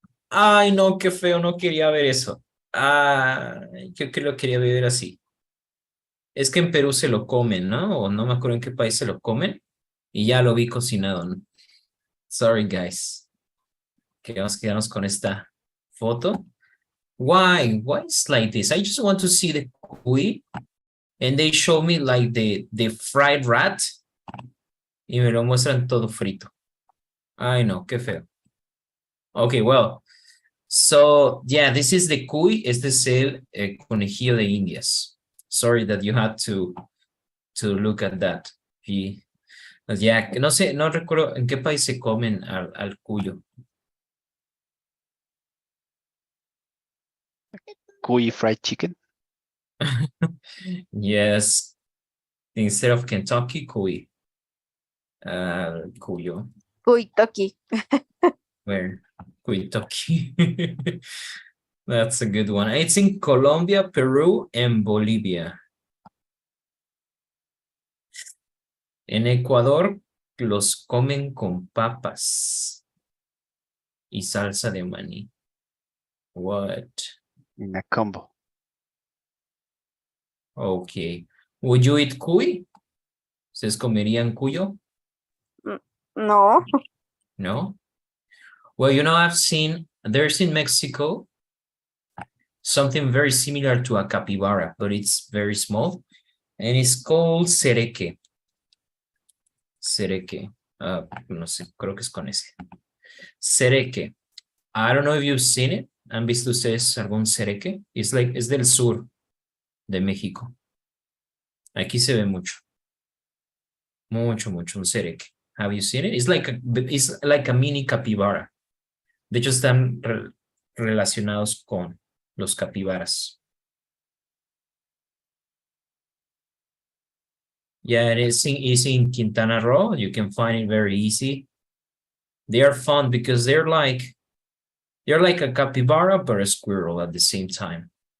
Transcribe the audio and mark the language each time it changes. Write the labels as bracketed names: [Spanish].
[Spanish] Ay, no, qué feo, no quería ver eso. Ah, yo que lo quería ver así. Es que en Perú se lo comen, ¿no? O no me acuerdo en qué país se lo comen. Y ya lo vi cocinado, ¿no? [English] Sorry, guys. [Spanish] Que vamos a quedarnos con esta foto. [English] Why? Why is like this? I just want to see the cuy. And they show me like the fried rat. [Spanish] Y me lo muestran todo frito. Ay, no, qué feo. [English] Okay, well. So, yeah, this is the cuy. [Spanish] Este es el conejillo de Indias. [English] Sorry that you had to look at that. [Spanish] Y, pues, yeah, no sé, no recuerdo en qué país se comen al cuyo. [English] Cuy fried chicken. Yes, instead of Kentucky, cuy. Cuyo. Kuitoki. Where? Kentucky. That's a good one. It's in Colombia, Peru, and Bolivia. [Spanish] En Ecuador los comen con papas y salsa de maní. [English] What? In a combo. Okay. Would you eat cuy? [Spanish] ¿Ustedes comerían cuyo? [English] No. No? Well, you know, there's in Mexico something very similar to a capybara, but it's very small. And it's called cereque. Cereque. [Spanish] No sé, creo que es con ese. Cereque. [English] I don't know if you've seen it. [Spanish] ¿Han visto ustedes algún cereque? Es del sur de México. Aquí se ve mucho. Mucho, un cereque. [English] Have you seen it? It's like a mini capybara. [Spanish] De hecho, están relacionados con los capibaras. [English] Yeah, it's in Quintana Roo. You can find it very easy. They are fun because they're like a capybara, but a squirrel at the same time.